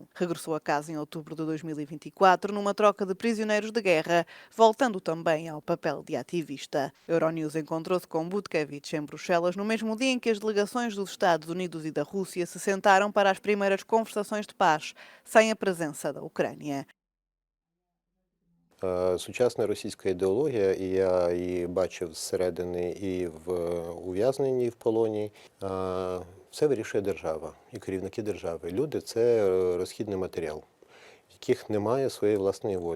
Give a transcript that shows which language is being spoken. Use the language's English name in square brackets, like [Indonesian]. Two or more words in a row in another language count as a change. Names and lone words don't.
[Portuguese] Regressou a casa em outubro de 2024 numa troca de prisioneiros de guerra, voltando também ao papel de ativista. Euronews encontrou-se com Butkevich em Bruxelas no mesmo dia em que as delegações dos Estados Unidos e da Rússia se sentaram para as primeiras conversações de paz, sem a presença da Ucrânia. [Ukrainian] Сучасна російська ідеологія, і я її бачив зсередини і в ув'язненні, і в полоні, все вирішує держава і керівники держави. Люди – це розхідний матеріал, яких немає своєї власної волі.